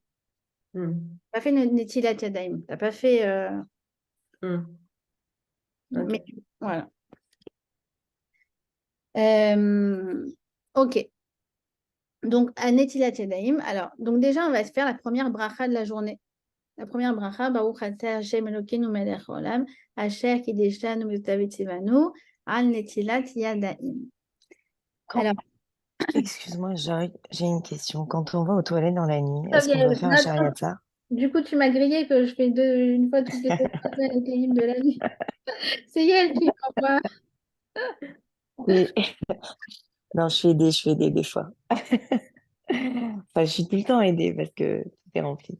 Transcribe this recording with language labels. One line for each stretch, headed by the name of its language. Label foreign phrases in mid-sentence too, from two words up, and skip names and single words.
French: Tu n'as pas fait
Hebrew: נטילת ידיים.
French: Tu n'as pas fait... Mais voilà. Ok. Donc, à
Hebrew: נטילת ידיים,
French: alors, donc déjà, on va se faire la première bracha de la journée. La première bracha,
Hebrew: ברוך אתה השם אלוקינו מלך העולם אשר קדשנו מצוות ציוונו על נטילת ידיים.
French: Alors, Excuse-moi, j'ai une question. Quand on va aux toilettes dans la nuit, est-ce qu'on doit faire un shariatzar? Du coup, tu m'as grillé que je fais une fois toutes les 2 semaines avec les livres de la nuit. C'est elle qui m'envoie. Oui. Non, je suis aidée des fois. Enfin, je suis tout le temps aidée parce que tout est rempli.